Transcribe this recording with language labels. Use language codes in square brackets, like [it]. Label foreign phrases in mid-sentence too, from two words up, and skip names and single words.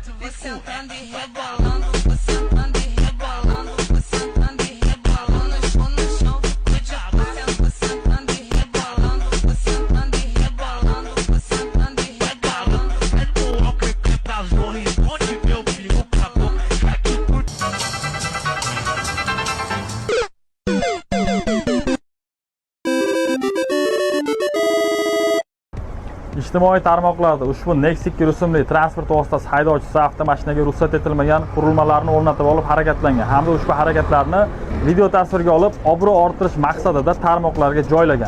[pt] sentando e rebolando, vou sentando e rebolando, vou sentando e rebolando, estou no chão, fico de quatro, vou sentando e rebolando, vou sentando e rebolando, vou sentando e rebolando. É do álcool que tá zorro, onde meu filho acabou. [uz] Ijtimoiy tarmoqlarda ushbu Nexia rusumli transport vositasi haydovchisi avtomashinaga ruxsat etilmagan qurilmalarni o'rnatib olib harakatlangan hamda ushbu harakatlarni video tasvirga olib obro' orttirish maqsadida tarmoqlarga joylagan.